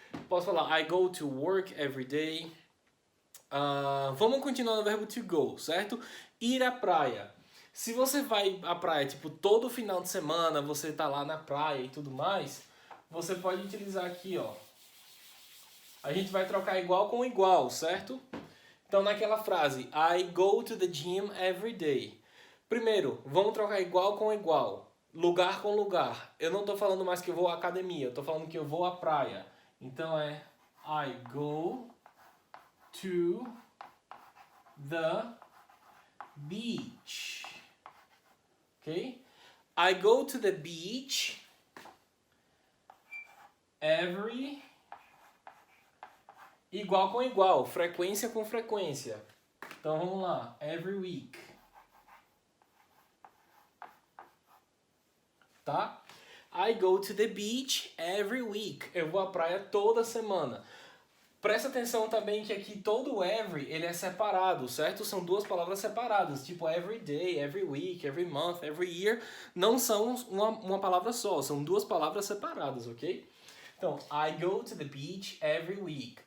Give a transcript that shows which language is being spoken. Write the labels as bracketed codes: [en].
[pt] Posso falar [en] I go to work every day. [pt] Vamos continuar no verbo to go, certo? Ir à praia. Se você vai à praia, tipo, todo final de semana, você tá lá na praia e tudo mais, você pode utilizar aqui, ó. A gente vai trocar igual com igual, certo? Então, naquela frase, [en] I go to the gym every day. [pt] Primeiro, vamos trocar igual com igual. Lugar com lugar. Eu não tô falando mais que eu vou à academia, eu tô falando que eu vou à praia. Então é [en] I go to the beach. Ok? I go to the beach every... [pt] Igual com igual, frequência com frequência. Então vamos lá, [en] every week. [pt] Tá? [en] I go to the beach every week. [pt] Eu vou à praia toda semana. Presta atenção também que aqui todo every, ele é separado, certo? São duas palavras separadas, tipo [en] every day, every week, every month, every year. [pt] Não são uma palavra só, são duas palavras separadas, ok? Então, [en] I go to the beach every week.